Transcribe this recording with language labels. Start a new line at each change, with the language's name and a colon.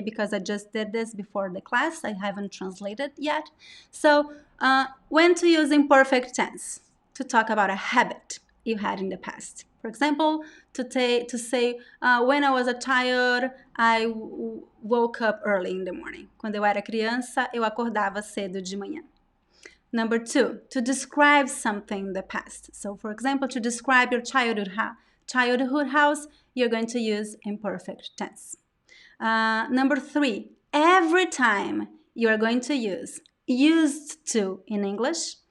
English: Because I just did this before the class. I haven't translated yet. So when to use imperfect tense? To talk about a habit you had in the past. For example, to say, when I was a child, I woke up early in the morning.
Portuguese: Quando eu era criança, eu acordava cedo de manhã.
English: Number 2, to describe something in the past. So, for example, to describe your childhood house, you're going to use imperfect tense. Number 3, every time you are going to use used to in English.